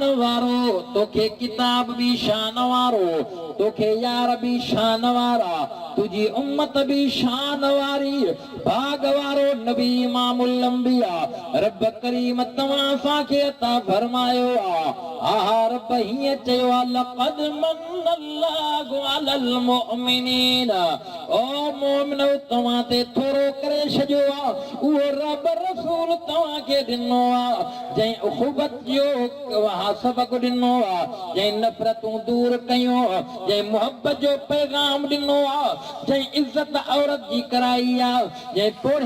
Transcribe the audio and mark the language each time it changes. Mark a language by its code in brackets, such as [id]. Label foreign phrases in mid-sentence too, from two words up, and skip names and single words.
[sd] वारो तोखे किताब भी शान वारो तोखे यार भी शान वारा तुझी उम्मत भी शान वारी भाग वारो नबी [ar] إمام الأنبياء [sd] रब करीम तव्हां असांखे अता फरमायो हा रब हीअं चयो आहे [ar] لقد من الله على المؤمنين [sd] ओ मोमिनो तव्हां ते थोरो करे छॾियो आहे उहो रब रसूल तव्हांखे ॾिनो आहे जंहिं उख़ुबत जो सबक़ ॾिनो आहे जंहिं नफ़रतूं दूर कयूं जंहिं मुहबत जो पैगाम ॾिनो आहे जंहिं इज़त औरत जी कराई आहे जंहिं पोढ़े